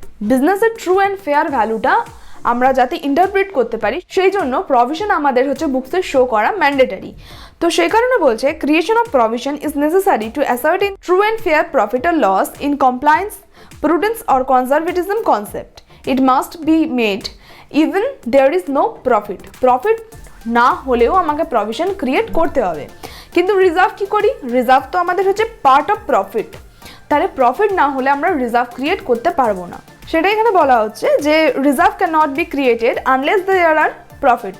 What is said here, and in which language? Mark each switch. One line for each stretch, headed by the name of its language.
Bangla: বিজনেসের true and fair ভ্যালুটা আমরা যাতে ইন্টারপ্রিট করতে পারি সেই জন্য প্রভিশন আমাদের হচ্ছে বুকসে শো করা ম্যান্ডেটারি। তো সেই কারণে বলছে
English: Creation of provision is necessary to ascertain true and fair profit or loss in compliance, prudence or conservatism concept. It must be made even there is no profit.
Bangla: Profit না হলেও আমাকে provision create করতে হবে। কিন্তু reserve কি করি? Reserve তো আমাদের হচ্ছে পার্ট অফ প্রফিট, তাহলে প্রফিট না হলে আমরা রিজার্ভ ক্রিয়েট করতে পারবো না। সেটা এখানে বলা হচ্ছে যে
English: Reserve can not be created unless there are profit.